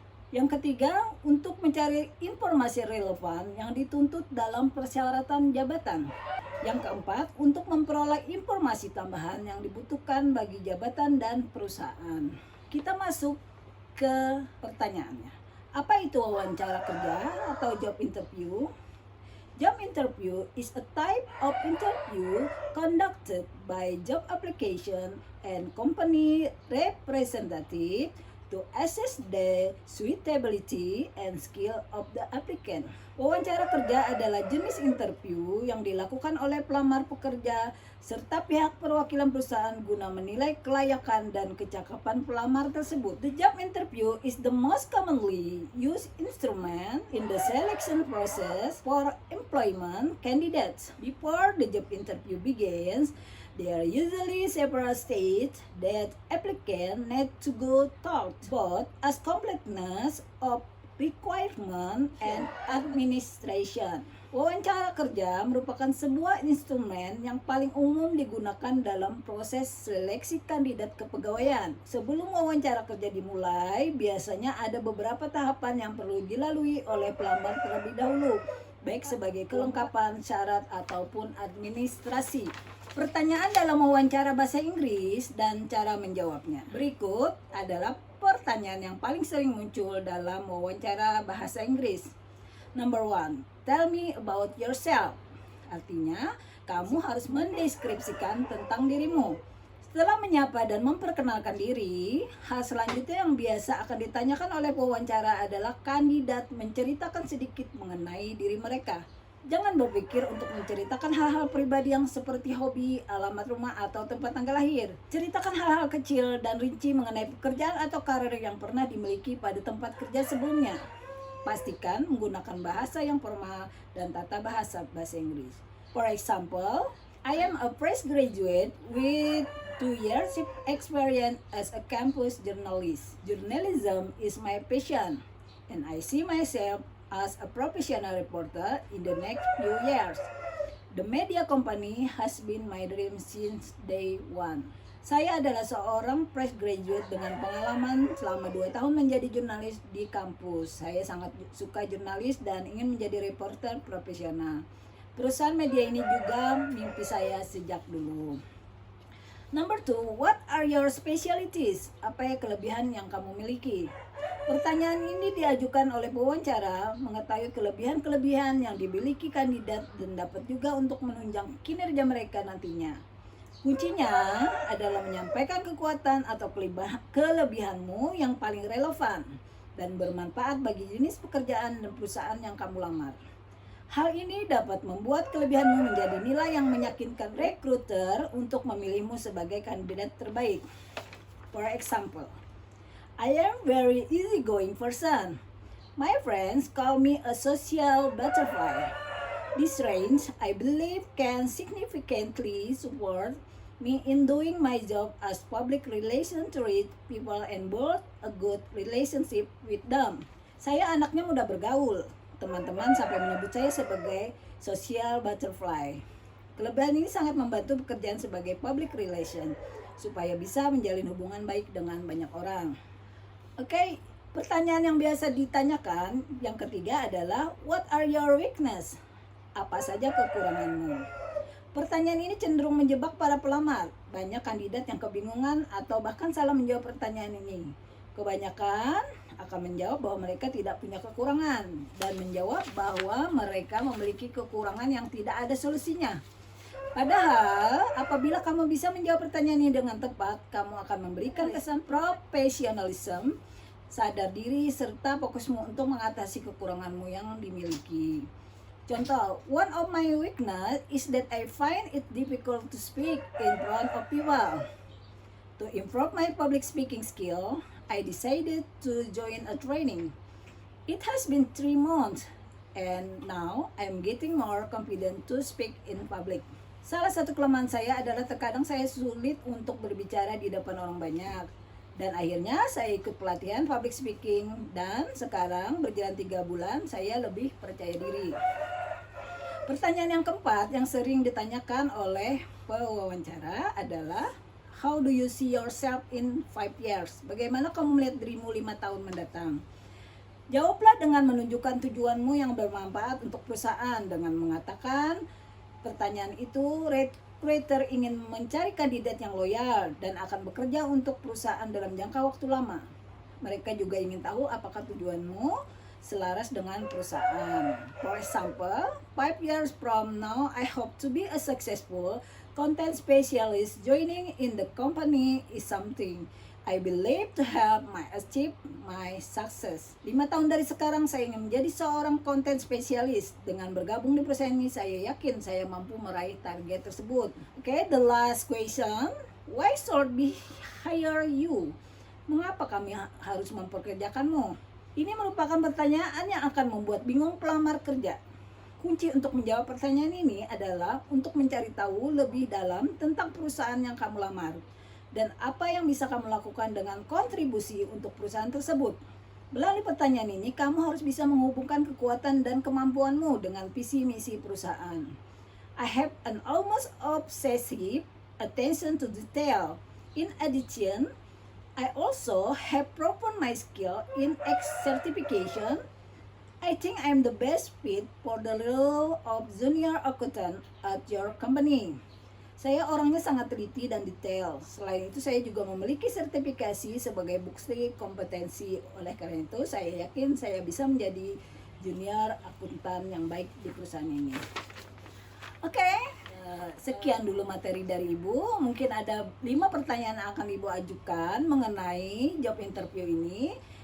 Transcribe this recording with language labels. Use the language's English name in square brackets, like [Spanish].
[Indonesian] Yang ketiga, untuk mencari informasi relevan yang dituntut dalam persyaratan jabatan. Yang keempat, untuk memperoleh informasi tambahan yang dibutuhkan bagi jabatan dan perusahaan. Kita masuk ke pertanyaannya. Apa itu wawancara kerja atau job interview? [English] Job interview is a type of interview conducted by job application and company representative to assess the suitability and skill of the applicant. [Indonesian] Wawancara kerja adalah jenis interview yang dilakukan oleh pelamar pekerja serta pihak perwakilan perusahaan guna menilai kelayakan dan kecakapan pelamar tersebut. [English] The job interview is the most commonly used instrument in the selection process for employment candidates. Before the job interview begins, there are usually several stages that applicant need to go through, both as completeness of requirement and administration. [Indonesian] Wawancara kerja merupakan sebuah instrumen yang paling umum digunakan dalam proses seleksi kandidat kepegawaian. Sebelum wawancara kerja dimulai, biasanya ada beberapa tahapan yang perlu dilalui oleh pelamar terlebih dahulu, baik sebagai kelengkapan syarat ataupun administrasi. Pertanyaan dalam wawancara bahasa Inggris dan cara menjawabnya. Berikut adalah pertanyaan yang paling sering muncul dalam wawancara bahasa Inggris. [English] Number 1, tell me about yourself. [Indonesian] Artinya, kamu harus mendeskripsikan tentang dirimu. Setelah menyapa dan memperkenalkan diri, hal selanjutnya yang biasa akan ditanyakan oleh pewawancara adalah kandidat menceritakan sedikit mengenai diri mereka. Jangan berpikir untuk menceritakan hal-hal pribadi yang seperti hobi, alamat rumah, atau tempat tanggal lahir. Ceritakan hal-hal kecil dan rinci mengenai pekerjaan atau karir yang pernah dimiliki pada tempat kerja sebelumnya. Pastikan menggunakan bahasa yang formal dan tata bahasa Inggris. [English] For example, I am a fresh graduate with 2 years of experience as a campus journalist. Journalism is my passion, and I see myself as a professional reporter in the next few years. The media company has been my dream since day one. [Indonesian] Saya adalah seorang fresh graduate dengan pengalaman selama 2 tahun menjadi jurnalis di kampus. Saya sangat suka jurnalis dan ingin menjadi reporter profesional. Perusahaan media ini juga mimpi saya sejak dulu. [English] Number 2, what are your specialties? [Indonesian] Apa ya kelebihan yang kamu miliki? Pertanyaan ini diajukan oleh pewawancara mengetahui kelebihan-kelebihan yang dimiliki kandidat dan dapat juga untuk menunjang kinerja mereka nantinya. Kuncinya adalah menyampaikan kekuatan atau kelebihanmu yang paling relevan dan bermanfaat bagi jenis pekerjaan dan perusahaan yang kamu lamar. Hal ini dapat membuat kelebihanmu menjadi nilai yang meyakinkan recruiter untuk memilihmu sebagai kandidat terbaik. [English] For example, I am very easygoing person. My friends call me a social butterfly. This range, I believe, can significantly support me in doing my job as public relations to reach people and build a good relationship with them. [Indonesian] Saya anaknya mudah bergaul. Teman-teman sampai menyebut saya sebagai social butterfly. Kelebihan ini sangat membantu pekerjaan sebagai public relation supaya bisa menjalin hubungan baik dengan banyak orang. Oke, pertanyaan yang biasa ditanyakan yang ketiga adalah [English] what are your weakness? [Indonesian] Apa saja kekuranganmu? Pertanyaan ini cenderung menjebak para pelamar. Banyak kandidat yang kebingungan atau bahkan salah menjawab pertanyaan ini. Kebanyakan akan menjawab bahwa mereka tidak punya kekurangan dan menjawab bahwa mereka memiliki kekurangan yang tidak ada solusinya. Padahal, apabila kamu bisa menjawab pertanyaan ini dengan tepat, kamu akan memberikan kesan profesionalisme, sadar diri, serta fokusmu untuk mengatasi kekuranganmu yang dimiliki. Contoh, [English] one of my weakness is that I find it difficult to speak in front of people. To improve my public speaking skill, I decided to join a training. It has been 3 months, and now I'm getting more confident to speak in public. [Indonesian] Salah satu kelemahan saya adalah terkadang saya sulit untuk berbicara di depan orang banyak. Dan akhirnya saya ikut pelatihan public speaking, dan sekarang berjalan 3 bulan saya lebih percaya diri. Pertanyaan yang keempat yang sering ditanyakan oleh pewawancara adalah, [English] how do you see yourself in 5 years? [Indonesian] Bagaimana kamu melihat dirimu 5 tahun mendatang? Jawablah dengan menunjukkan tujuanmu yang bermanfaat untuk perusahaan dengan mengatakan pertanyaan itu, recruiter ingin mencari kandidat yang loyal dan akan bekerja untuk perusahaan dalam jangka waktu lama. Mereka juga ingin tahu apakah tujuanmu selaras dengan perusahaan. [English] For example, 5 years from now, I hope to be a successful content specialist. Joining in the company is something I believe to help my achieve my success. [Indonesian] 5 tahun dari sekarang saya ingin menjadi seorang content specialist. Dengan bergabung di perusahaan ini, saya yakin saya mampu meraih target tersebut. [English] Okay, the last question. Why should we hire you? [Indonesian] Mengapa kami harus memperkerjakanmu? Ini merupakan pertanyaan yang akan membuat bingung pelamar kerja. Kunci untuk menjawab pertanyaan ini adalah untuk mencari tahu lebih dalam tentang perusahaan yang kamu lamar dan apa yang bisa kamu lakukan dengan kontribusi untuk perusahaan tersebut. Melalui pertanyaan ini, kamu harus bisa menghubungkan kekuatan dan kemampuanmu dengan visi misi perusahaan. [English] I have an almost obsessive attention to detail. In addition, I also have proven my skill in X certification. I think I'm the best fit for the role of junior accountant at your company. [Indonesian] Saya orangnya sangat teliti dan detail. Selain itu, saya juga memiliki sertifikasi sebagai bukti kompetensi. Oleh karena itu, saya yakin saya bisa menjadi junior akuntan yang baik di perusahaan ini. Oke. Sekian dulu materi dari Ibu. Mungkin ada 5 pertanyaan yang akan Ibu ajukan mengenai job interview ini.